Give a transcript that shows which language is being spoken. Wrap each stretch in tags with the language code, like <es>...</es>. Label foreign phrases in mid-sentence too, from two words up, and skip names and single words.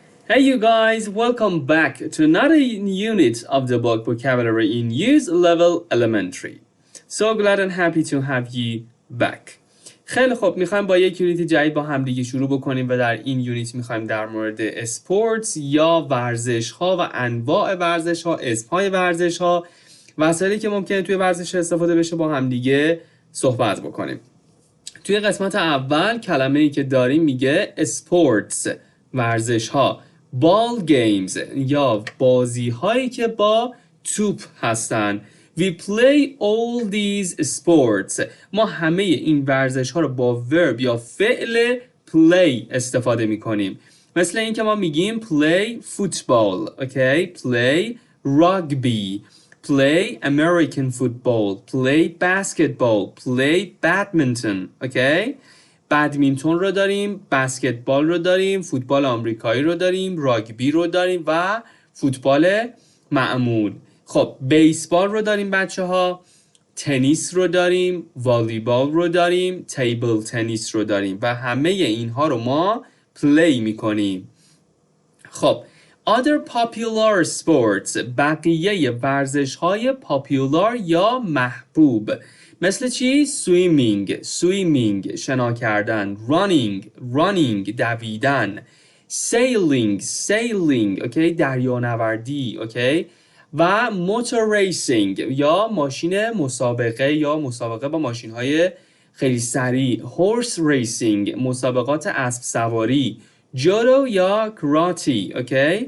<en>Hey you guys, welcome back to another unit of the book Vocabulary in Use Level Elementary. So glad and happy to have you back.</en> <fa>خیلی خب میخوایم با یک یونیت جدید با همدیگه شروع بکنیم و در این یونیت میخوایم در مورد اسپورتس یا ورزش ها و انواع ورزش ها، اسمهای ورزش ها، وسایلی که ممکنه توی ورزش استفاده بشه با همدیگه صحبت بکنیم. توی قسمت اول کلمه‌ای که داریم میگه اسپورتس، ورزش ها،</fa> <en>ball games</en> <fa>یا بازی هایی که با توپ هستن.</fa> <en>We play all these sports.</en> <fa>ما همه این ورزش ها رو با verb یا فعل play استفاده می کنیم. مثل این که ما میگیم</fa> <en>play football, okay? Play rugby, play American football, play basketball, play badminton, okay?</en> <fa>بدمینتون رو داریم، بسکتبال رو داریم، فوتبال آمریکایی رو داریم، راگبی رو داریم و فوتبال معمول. خب بیسبال رو داریم بچه ها، تنیس رو داریم، والیبال رو داریم، تیبل تنیس رو داریم و همه اینها رو ما پلی میکنیم. خب</fa> <en>other popular sports،</en> <fa>بقیه ورزش های پاپیولار یا محبوب مثل چی؟ swimming شنا کردن، running دویدن،</fa> <en>sailing okay</en> <fa>دریانوردی okay و</fa> <en>motor racing</en> <fa>یا ماشین مسابقه یا مسابقه با ماشین های خیلی سریع،</fa> <en>horse racing</en> <fa>مسابقات اسب سواری، جودو یا کراتی okay.</fa>